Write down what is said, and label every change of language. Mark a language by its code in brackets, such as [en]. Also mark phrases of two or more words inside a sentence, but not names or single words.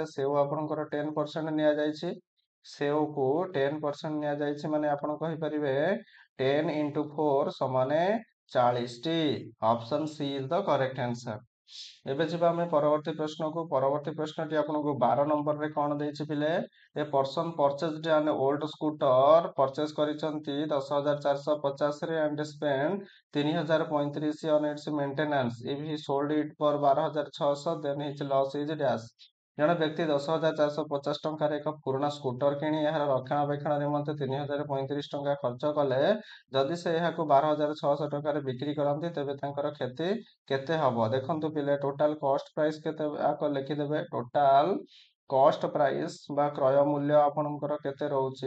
[or] ସେଓ ଆପଣଙ୍କର 10% ନିଆଯାଇଛି। ସେଓକୁ 10% ନିଆଯାଇଛି ମାନେ ଆପଣ କହିପାରିବେ 10 into 4 ସମାନେ 40ଟି। [en] option C is the correct answer. ଏବେ ଯିବା ଆମେ ପରବର୍ତ୍ତୀ ପ୍ରଶ୍ନକୁ। [or] ପରବର୍ତ୍ତୀ ପ୍ରଶ୍ନଟି ଆପଣଙ୍କୁ 12 ନମ୍ବରରେ କଣ ଦେଇଛି ପିଲେ? [en] a person purchased an old scooter, [or] ପରଚେଜ କରିଛନ୍ତି 10,450ରେ [en] and spend 3,035 on its maintenance. If he sold it for 12,600, then his loss is dash. [or] ଜଣେ ବ୍ୟକ୍ତି 10,450 ଟଙ୍କାରେ ଏକ ପୁରୁଣା ସ୍କୁଟର କିଣି ଏହାର ରକ୍ଷଣାବେକ୍ଷଣ ନିମନ୍ତେ 3,035 ଟଙ୍କା ଖର୍ଚ୍ଚ କଲେ। ଯଦି ସେ ଏହାକୁ 12,600 ଟଙ୍କାରେ ବିକ୍ରି କରନ୍ତି, ତେବେ ତାଙ୍କର କ୍ଷତି କେତେ ହବ? ଦେଖନ୍ତୁ ପିଲେ [en] total cost price [or] କେତେ ଆଗ ଲେଖିଦେବେ। [en] total cost price [or] ବା କ୍ରୟ ମୂଲ୍ୟ ଆପଣଙ୍କର କେତେ ରହୁଛି?